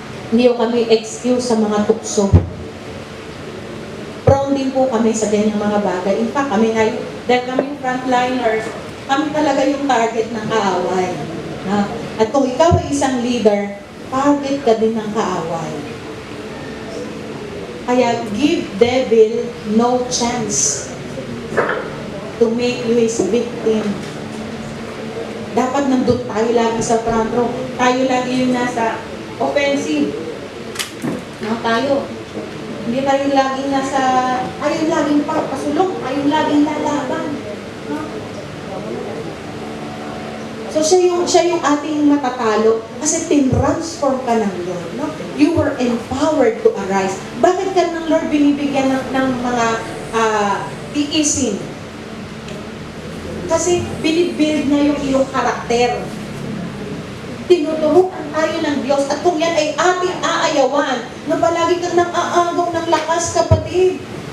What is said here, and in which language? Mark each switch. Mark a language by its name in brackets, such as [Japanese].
[Filipino] Hindi ko kami excuse sa mga tukso. Prone din po kami sa ganyang mga bagay. In fact, kami ngayon, dahil kami frontliners, kami talaga yung target ng kaaway. At kung ikaw ay isang leader, target ka din ng kaaway. Kaya [English] give devil no chance to make you his victim. [Filipino] Dapat nandun tayo lagi sa front row. Tayo lagi yung nasa offensive. Tayo. Hindi tayo laging nasa, tayo laging pasulong, tayo laging lalaban. No? So siya yung ating matatalo kasi tinransform ka ng Lord. No? [English] You were empowered to arise. [Filipino] Bakit ka ng Lord binibigyan ng mga tiisin? Kasi binibuild niya yung iyong karakter. Tinuturukan tayo ng Diyos at kung yan ay ating aayawan, na palagi kang nang-aagaw ng lakas, kapatid.